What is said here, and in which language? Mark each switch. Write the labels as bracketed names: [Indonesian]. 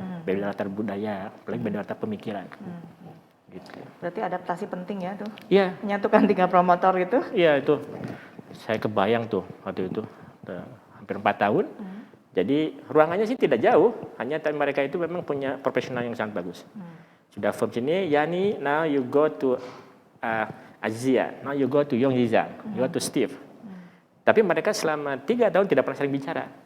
[Indonesian] Beda latar budaya, apalagi beda latar pemikiran. Gitu. Berarti adaptasi penting ya tuh? Iya. Menyatukan 3 promotor itu? Iya itu. Saya kebayang tuh waktu itu, hampir 4 tahun. Jadi ruangannya sih tidak jauh, hanya mereka itu memang punya profesional yang sangat bagus. Sudah [English] from [Indonesian] sini, [English] Yani, now you go to Azia, now you go to Yongzhang, you go to Steve. [Indonesian] Tapi mereka selama 3 tahun tidak pernah saling bicara.